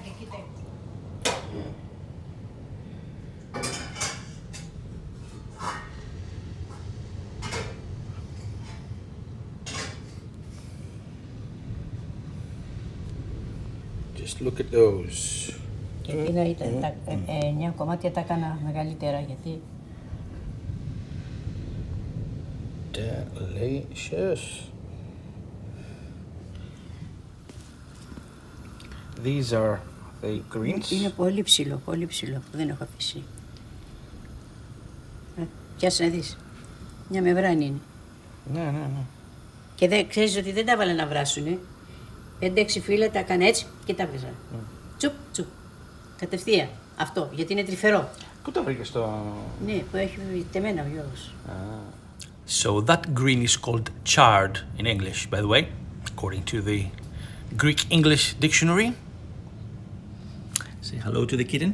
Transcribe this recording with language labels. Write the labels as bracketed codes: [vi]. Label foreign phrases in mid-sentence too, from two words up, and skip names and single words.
[en] Just look at those. [el] Και εκείνα τα 9 κομμάτια τα έκανα μεγαλύτερα γιατί... [en] Delicious. These are the greens. [el] Είναι πολύ ψηλό που δεν έχω αφήσει. Πιάσε να δεις. Μια μεμβράνη είναι. Ναι. Και δεν ξέρεις ότι δεν τα έβαλα να βράσουνε. 5-6 φύλλα τα έκανα έτσι και τα έβγαζα. Τσουπ. Κατευθείαν. Αυτό, γιατί είναι τρυφερό. Πού το βρήκες το... Ναι, που έχει τεμένα ο Γιώργος. [en] So that green is called chard in English, by the way, according to the Greek English dictionary. Say hello to the kitten.